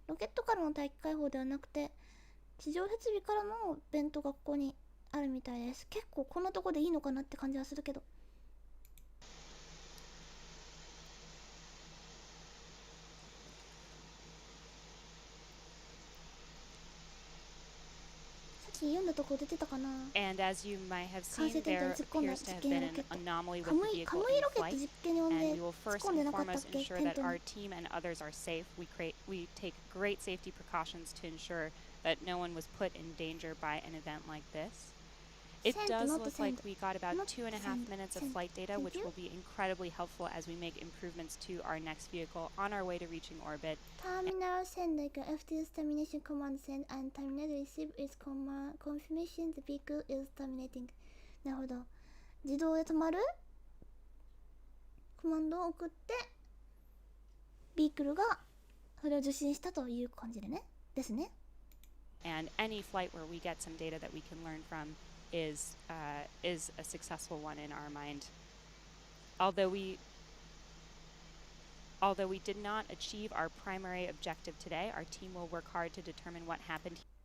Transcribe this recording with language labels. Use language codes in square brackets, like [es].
[ja] ロケットからの大気解放ではなくて地上設備からのベントがここにあるみたいです。結構こんなとこでいいのかなって感じはするけど。読んだとこ出てたかな。 [en] And as you might have seen, there appears to have been an anomaly with the vehicle in flight, and we will first and foremost ensure that our team and others are safe. We take great safety precautions to ensure that no one was put in danger by an event like this. It does look like we got about 2.5 minutes of flight data, which will be incredibly helpful as we make improvements to our next vehicle on our way to reaching orbit. Terminal send like FTS termination command send and terminal receive is confirmation the vehicle is terminating. [ja] なるほど。自動で止まるコマンドを送ってビークルがそれを受信したという感じでね。ですね。 [en] And any flight where we get some data that we can learn from is a successful one in our mind. Although we did not achieve our primary objective today, our team will work hard to determine what happened.